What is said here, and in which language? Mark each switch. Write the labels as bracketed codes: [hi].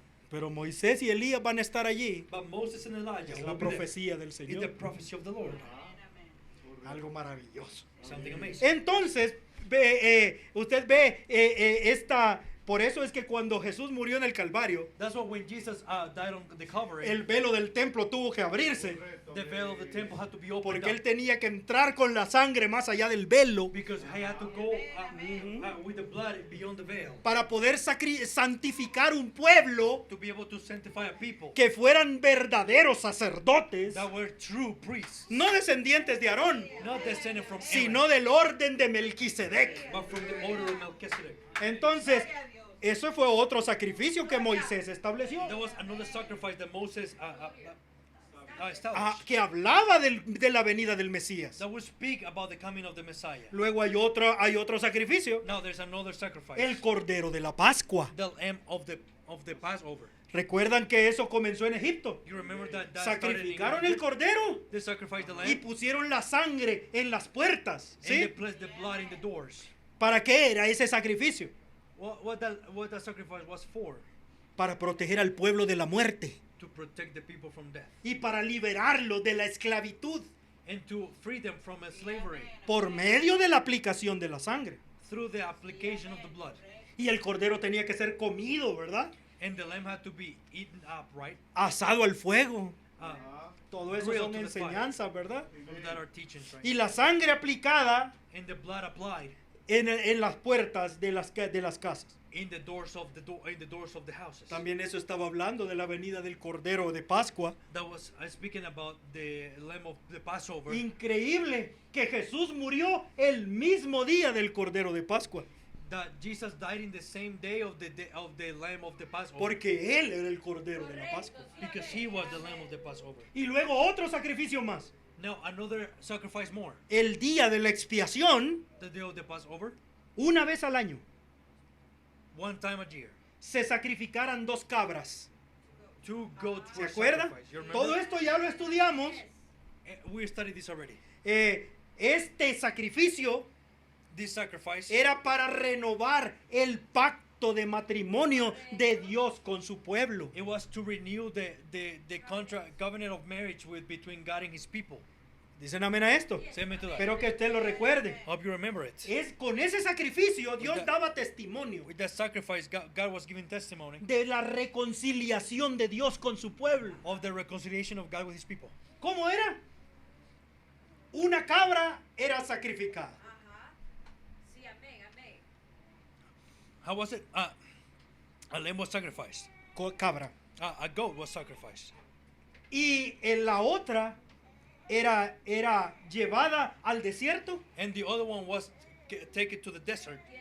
[es] Pero Moisés y Elías van a estar allí. [en] But Moses and Elijah [es] Es [en] will [es] la [en] be there. [es] profecía del [en] It's the [es] Señor. [en] prophecy of the Lord. [es] Algo maravilloso. [en] Something amazing. [es] Entonces, usted ve esta... Por eso es que cuando Jesús murió en el Calvario, [en] That's why when Jesus died on the Calvary, [es] el velo del templo tuvo que abrirse. [en] the veil of the temple had to be opened [es] Porque él [en] up. [es] tenía que entrar con la sangre más allá del velo [en] Because he had to go with the blood beyond the veil. [es] para poder santificar un pueblo [en] To be able to sanctify a people [es] que fueran verdaderos sacerdotes, [en] that were true priests. [es] no descendientes de Aarón, [en] Not descended from Aaron, [es] sino del orden de Melquisedec. [en] but from the order of Melchizedek. [es] Entonces, eso fue otro sacrificio que Moisés estableció, [en] There was another sacrifice that Moses established. [es] que hablaba de la venida del Mesías. [en] That would speak about the coming of the Messiah. [es] Luego hay otro sacrificio, [en] Now there's another sacrifice. [es] el Cordero de la Pascua. [en] The lamb of the Passover. [es] Recuerdan que eso comenzó en Egipto. [en] You remember that started in [es] Sacrificaron el [en] Egypt? [es] Cordero [en] They sacrificed the [es] y [en] lamb [es] pusieron la sangre en las puertas. [en] and they [es] ¿Sí? [en] placed the blood in the doors. [es] ¿Para qué era ese sacrificio? [en] What that sacrifice was for? [es] Para proteger al pueblo de la muerte [en] To protect the people from death [es] y para liberarlo de la esclavitud [en] and to free them from slavery [es] por medio de la aplicación de la sangre. [en] through the application of the blood. [es] Y el cordero tenía que ser comido, ¿verdad? [en] And the lamb had to be eaten up, right? [es] Asado al fuego. Uh, Todo eso [en] Grilled to the fire. [es] enseñanzas, ¿verdad? [en] that are teachings, right? [es] Y la sangre aplicada [en] And the blood applied [es] en las puertas de las casas. [en] in the doors of the houses. [es] También eso estaba hablando de la venida del Cordero de Pascua. [en] That was speaking about the lamb of the Passover. [es] Increíble que Jesús murió el mismo día del Cordero de Pascua. [en] That Jesus died in the same day of the lamb of the Passover. [es] Porque Él era el Cordero de la Pascua. [en] Because he was the lamb of the Passover. [es] Y luego otro sacrificio más. [en] Now another sacrifice more. [es] El día de la expiación, [en] The day of the Passover, [es] una vez al año, [en] one time a year. [es] se sacrificaran 2 cabras. [en] 2 goats [es] ¿Se [en] were [es] acuerdan? [en] sacrificed. You remember? [es] Todo esto ya lo estudiamos. [en] We studied this already. [es] Este sacrificio [en] This sacrifice [es] era para renovar el pacto de matrimonio de Dios con su pueblo. [en] it was to renew the contract covenant of marriage between God and his people. [es] Dicen amén a esto. [en] Say amen to that. [es] Espero que usted lo recuerde. [en] Hope you remember it. [es] Con ese sacrificio Dios [en] that- [es] daba testimonio [en] With that sacrifice, God was giving testimony [es] de la reconciliación de Dios con su pueblo. [en] of the reconciliation of God with his people. [es] ¿Cómo era? Una cabra era sacrificada. Sí, amén, amén. [en] How was it? A lamb was sacrificed. [es] Cabra. [en] A goat was sacrificed. [es] Y en la otra era llevada al desierto [en] And the other one was taken to the desert,